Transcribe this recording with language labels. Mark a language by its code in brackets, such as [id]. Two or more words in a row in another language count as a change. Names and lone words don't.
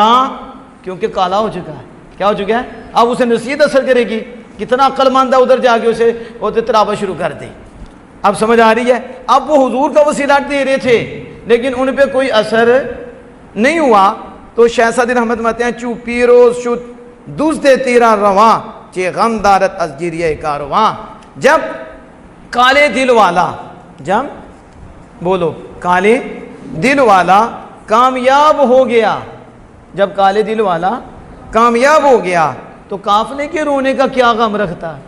[ur] کیونکہ کالا ہو چکا ہے۔ کیا ہو چکا ہے؟ اب اسے نصیحت اثر کرے گی؟ کتنا عقل مند ہے، ادھر جا کے اسے وہ تلاوت شروع کر دے۔ اب سمجھ آ رہی ہے؟ اب وہ حضور کا وسیلہ دے رہے تھے لیکن ان پہ کوئی اثر نہیں ہوا، تو شہزادی رحمت ماتے ہیں [fa] چو پیروز شد دوست تیرا رواں چے غم دارت از گریہ کارواں۔ [ur] جب کالے دل والا، جب بولو کالے دل والا کامیاب ہو گیا، جب کالے دل والا کامیاب ہو گیا تو قافلے کے رونے کا کیا غم رکھتا ہے؟